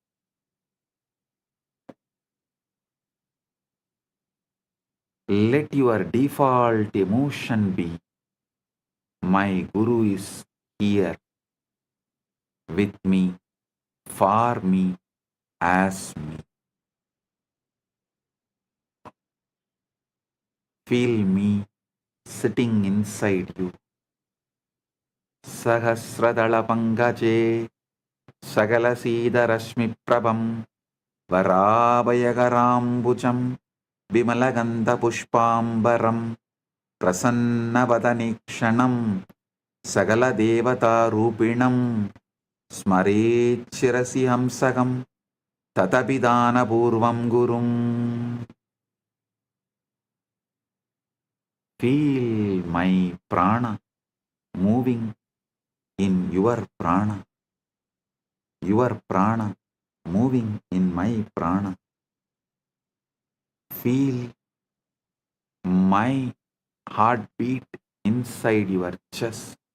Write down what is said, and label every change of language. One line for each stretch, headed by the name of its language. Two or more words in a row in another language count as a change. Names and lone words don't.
English: Let your default emotion be, my Guru is here with me, for me, as me. Feel me sitting inside you.
Sanskrit: सहस्रदल पङ्कजे सकलशीत रश्मि प्रभम् वराभयकराम्बुजम् विमलगन्ध पुष्पाम्बरम् प्रसन्नवदनेक्षणम् सकल देवता रूपिणम् स्मरेच्छिरसि हंसगम् तदभिधान पूर्वम् गुरुम्.
English: Feel my prana moving in your prana moving in my prana. Feel my heartbeat inside your chest.